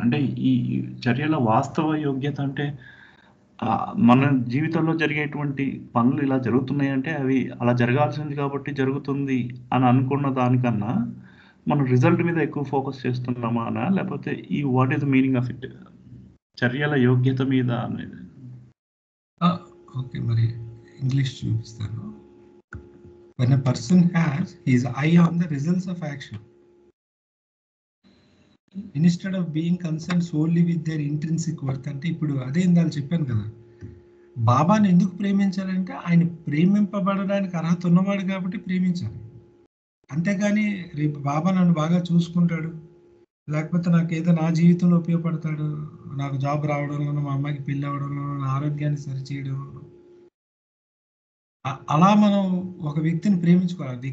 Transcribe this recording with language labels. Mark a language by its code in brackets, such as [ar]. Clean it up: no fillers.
[te] అంటే ఈ చర్యల వాస్తవ యోగ్యత అంటే మన జీవితంలో జరిగేటువంటి పనులు ఇలా జరుగుతున్నాయి అంటే అవి అలా జరగాల్సింది కాబట్టి జరుగుతుంది అని అనుకున్న దానికన్నా మనం రిజల్ట్ మీద ఎక్కువ ఫోకస్ చేస్తున్నామా అనా, లేకపోతే ఈ [en] what is the meaning of it, [te] చర్యల యోగ్యత మీద అనేది? ఓకే, మరి ఇంగ్లీష్ చూపిస్తాను. [en] When a person has his eye on the results of action instead of being concerned solely with their intrinsic worth. [te] అంటే ఇప్పుడు అదే ఇందాక చెప్పాను కదా, బాబాని ఎందుకు ప్రేమించాలంటే ఆయన ప్రేమింపబడడానికి అర్హత ఉన్నవాడు కాబట్టి ప్రేమించాలి. అంతేగాని రేపు బాబా నన్ను బాగా చూసుకుంటాడు, లేకపోతే నాకు ఏదో నా జీవితంలో ఉపయోగపడతాడు, నాకు జాబ్ రావడంలోనూ, మా అమ్మాయికి పెళ్ళి అవడంలోనూ, నా ఆరోగ్యాన్ని సరిచేయడం, అలా మనం ఒక వ్యక్తిని ప్రేమించుకోవాలి.